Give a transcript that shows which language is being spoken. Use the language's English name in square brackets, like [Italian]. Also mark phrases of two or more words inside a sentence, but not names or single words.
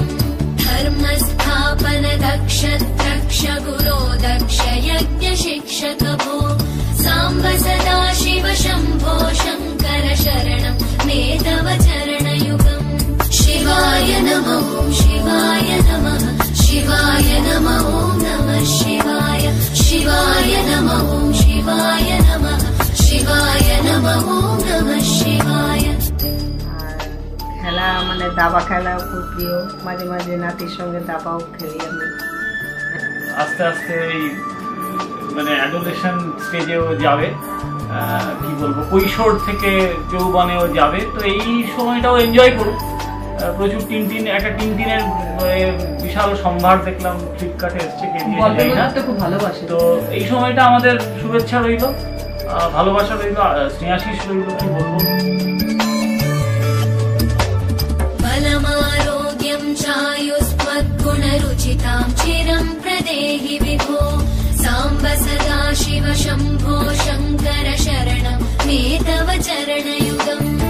[Sanskrit] धर्मस्थापन दक्ष द्रक्ष गुरो दक्ष यज्ञ शिक्षक भो साम्ब सदा शिव शम्भो शङ्कर शरणं मे तव चरणयुगम् शिवाय नमः शिवाय नमः शिवाय नमः नमः शिवाय शिवाय नमः शिवाय नमः शिवाय नमः नमः शिवाय। [Bangla] খেলা মানে দাবা খেলা খুব প্রিয়, মাঝে মাঝে নাতির সঙ্গে দাবাও খেলি আমি। আস্তে আস্তে এই মানে [English] adolescence stage [Bangla] যাবে, কি বলবো, কৈশোর থেকে যৌবনেও যাবে। তো এই সময়টাও এনজয় করুক। প্রচুর একটা টিনটিনের বিশাল সম্ভার দেখলাম ফ্লিপকার্টে এসছে, খুব ভালোবাসে। তো এই সময়টা আমাদের শুভেচ্ছা রইল, ভালোবাসা রইল, স্নেহাশিস রইল, কি বলবো। [Sanskrit] बलमारोग्यं चायुस्मद्गुणरुचितां चिरं प्रदेहि विभो साम्ब सदा शिव शम्भो शङ्कर शरणं मे तव चरणयुगम्